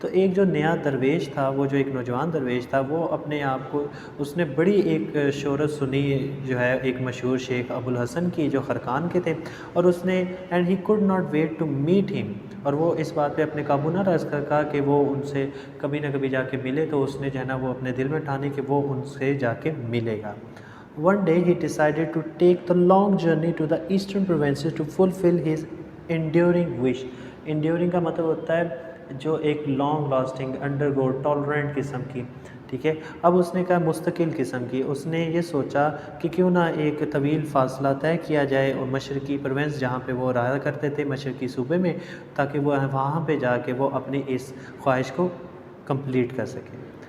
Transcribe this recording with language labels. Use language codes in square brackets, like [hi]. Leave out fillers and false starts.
[hi] तो एक जो नया दरवेश था, वो जो एक नौजवान दरवेश था, वो अपने आप को, उसने बड़ी एक शोहरत सुनी जो है एक मशहूर शेख अबुल हसन की जो खरकान के थे, और उसने [en] and he could not wait to meet him, [hi] और वो इस बात पे अपने काबू ना रख सका कि वो उनसे कभी ना कभी जाके मिले। तो उसने जो है ना वो अपने दिल में ठानी कि वो उनसे जाके मिलेगा। [en] One day he decided to take the long journey to the eastern provinces to fulfill his enduring wish. [hi] Enduring का मतलब होता है जो एक [en] long lasting, undergo, tolerant [hi] किस्म की, ठीक है। अब उसने कहा मुस्तकिल किस्म की, उसने ये सोचा कि क्यों ना एक तवील फासला तय किया जाए और मशरकी प्रोविंस जहाँ पे वो रहा करते थे, मशरकी सूबे में, ताकि वो वहाँ पे जाके वो अपनी इस ख्वाहिश को कंप्लीट कर सके।